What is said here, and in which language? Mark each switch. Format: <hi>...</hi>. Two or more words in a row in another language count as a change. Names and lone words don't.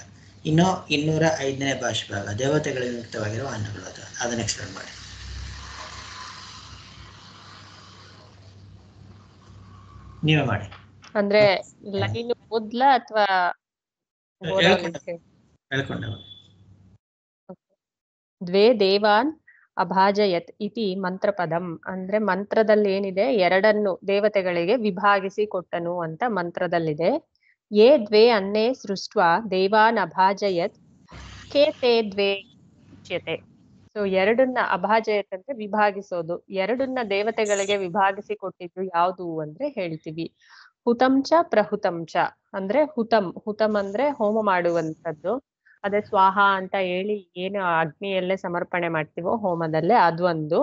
<kn>ಇನ್ನು 205ನೇ ಭಾಷೆ ಭಾಗ, ದೇವತೆಗಳಿಗೆ ಮುಕ್ತವಾಗಿರುವ ಅನ್ನಗಳು, ಅದನ್ನ ಎಕ್ಸ್ಪ್ಲೇನ್ ಮಾಡಿ. ನೀವೇ ಮಾಡಿ. ಅಂದ್ರೆ ಲೈನ್ ಓದ್ಲ ಅಥವಾ ಹೇಳ್ಕೊಂಡೆ.</kn> <sa>ದ್ವೇ ದೇವಾನ್ ಅಭಾಜಯತ್ ಇತಿ ಮಂತ್ರಪದಂ,</sa> <kn>ಅಂದ್ರೆ ಮಂತ್ರದಲ್ಲಿ ಏನಿದೆ, ಎರಡನ್ನು ದೇವತೆಗಳಿಗೆ ವಿಭಾಗಿಸಿ ಕೊಟ್ಟನು ಅಂತ ಮಂತ್ರದಲ್ಲಿದೆ.</kn> <sa>ಯೇ ದ್ವೇ ಅನ್ನೇ ಸೃಷ್ಟ್ವಾ ದೇವಾನ್ ಅಭಾಜಯತ್ ಕೇ ತೇ ದ್ವೇ ಉಚ್ಯತೆ.</sa> <kn>ಸೊ ಎರಡನ್ನ ಅಭಾಜಯತ್ ಅಂದ್ರೆ ವಿಭಾಗಿಸೋದು, ಎರಡನ್ನ ದೇವತೆಗಳಿಗೆ ವಿಭಾಗಿಸಿ ಕೊಟ್ಟಿದ್ದು ಯಾವುದು ಅಂದ್ರೆ ಹೇಳ್ತೀವಿ.</kn> <sa>ಹುತಂಚ ಪ್ರಹುತಂಚ,</sa> <kn>ಅಂದ್ರೆ ಹುತಂ ಅಂದ್ರೆ ಹೋಮ ಮಾಡುವಂಥದ್ದು, ಅದೇ ಸ್ವಾಹ ಅಂತ ಹೇಳಿ ಏನು ಅಗ್ನಿಯಲ್ಲೇ ಸಮರ್ಪಣೆ ಮಾಡ್ತೀವೋ ಹೋಮದಲ್ಲೇ ಅದು ಒಂದು.</kn>